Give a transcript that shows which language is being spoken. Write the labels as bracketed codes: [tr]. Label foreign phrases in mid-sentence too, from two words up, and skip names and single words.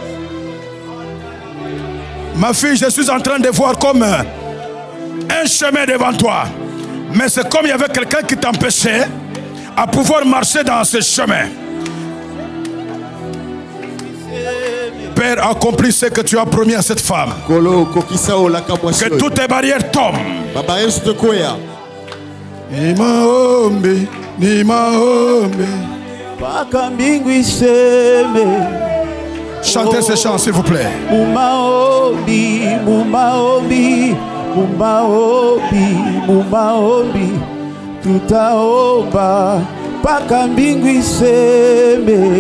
[fr] Ma fille, je suis en train de voir comme un chemin devant toi. Mais c'est comme il y avait quelqu'un qui t'empêchait à pouvoir marcher dans ce chemin. Père, accomplis ce que tu as promis à cette femme. Que toutes tes barrières tombent. [sw] Ni maombi. [fr] Chantez ce chant, s'il vous plaît. [sw] Tutaomba paka mbingu iseme.